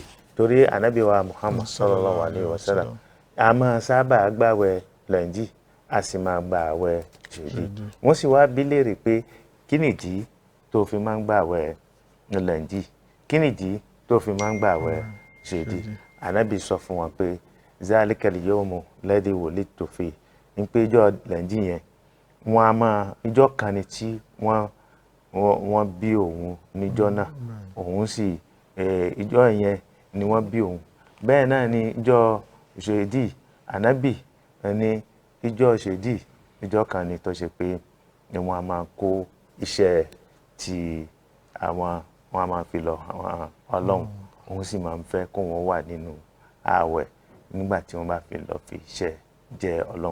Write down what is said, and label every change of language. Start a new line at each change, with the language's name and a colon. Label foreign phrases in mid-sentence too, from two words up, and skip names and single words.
Yoruba: torí Ànábì wa Muhammad
Arabic: صلى الله عليه وسلم
Yoruba: a máa sábà gbààwẹ̀ lẹ́ǹdì a sì máa gbààwẹ̀ ṣèjì. wọ́n sì wá bi léèrè pé kí nìdí tó fi máa ń gbààwẹ̀ lẹ́ǹdì, kí nìdí tó fi máa ń gbààwẹ̀ ṣèjì. Ànábì sọ fún wọn pé
Arabic: ذلك اليوم الذي ولدت في,
Yoruba: ń pé ìjọ lẹ́ǹdì yẹn wọ́n á máa ìjọ kan ni tí wọ́n bí òun níjọ́ náà, òun sì ìjọ yẹn ni wọ́n bí òun. bẹ́ẹ̀ náà ni ìjọ ṣèdí Ànábì ní ìjọ ṣèdí ìjọ kan ni tó ṣe pé ni wọ́n á máa kó iṣẹ́ tí wọ́n á máa fi lọ Ọlọ́run, òun sì máa ń fẹ́ kó wọ́n wà nínú ààwẹ̀ nígbà tí wọ́n bá fi lọ fi iṣẹ́ jẹ Ọlọ́run.